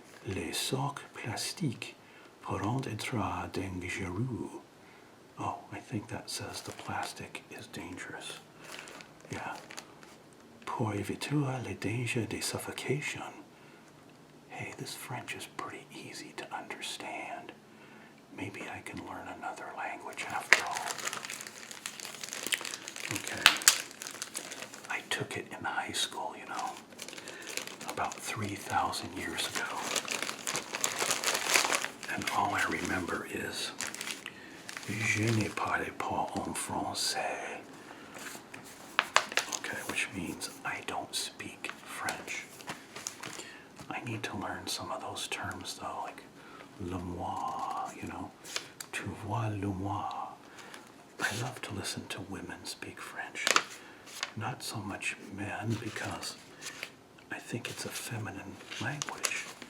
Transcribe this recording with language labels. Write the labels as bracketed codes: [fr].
[fr] Les sacs plastiques pourront être dangereux. [en] Oh, I think that says the plastic is dangerous. Yeah. [fr] Pour éviter les dangers de suffocation. [en] Hey, this French is pretty easy to understand. Maybe I can learn another language after all. Okay. I took it in high school, about 3,000 years ago. And all I remember is [fr] Je ne parle pas en français. [en] Okay. means I don't speak French. I need to learn some of those terms though, like le moi, you know, [fr] tu vois le moi. [en] I love to listen to women speak French. Not so much men, because I think it's a feminine language.